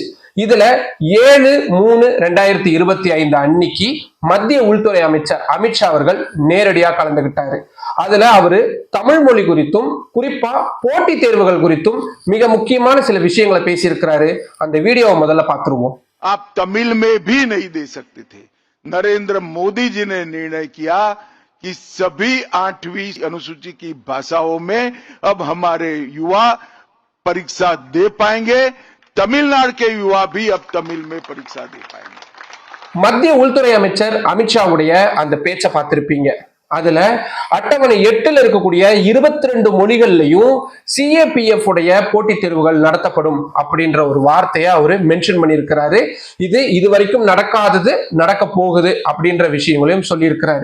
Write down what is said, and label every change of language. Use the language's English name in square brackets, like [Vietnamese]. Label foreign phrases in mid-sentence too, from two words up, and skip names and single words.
[Tamil] இதுல 7/3/2025 அன்னைக்கு மத்திய உள்துறை அமைச்சர் அமித்ஷா அவர்கள் நேரடியாக கலந்துகிட்டாரு. அதுல அவரு தமிழ் மொழி குறித்தும் குறிப்பா போட்டித் தேர்வுகள் குறித்தும் மிக முக்கியமான சில விஷயங்களை பேசியிருக்கிறாரு. அந்த வீடியோவை முதல்ல பார்த்துருவோம். [Hindi] आप तमिल में भी नहीं दे सकते थे. नरेंद्र मोदी जी ने निर्णय किया कि सभी 8वीं अनुसूची की भाषाओं में अब हमारे युवा परीक्षा दे पाएंगे. तमिलनाडु के युवा भी अब तमिल में परीक्षा दे पाएंगे. [Tamil] மத்திய உள்துறை அமைச்சர் அமித்ஷாவுடைய அந்த பேச்சை பார்த்திருப்பீங்க. அதுல அட்டவணை 8ல் இருக்கக்கூடிய 22 மொழிகள்லையும் CAPF உடைய போட்டித் தேர்வுகள் நடத்தப்படும் அப்படின்ற ஒரு வார்த்தையை அவரு மென்ஷன் பண்ணியிருக்கிறாரு. இது வரைக்கும் நடக்காதது நடக்க போகுது அப்படின்ற விஷயங்களையும் சொல்லியிருக்கிறாரு.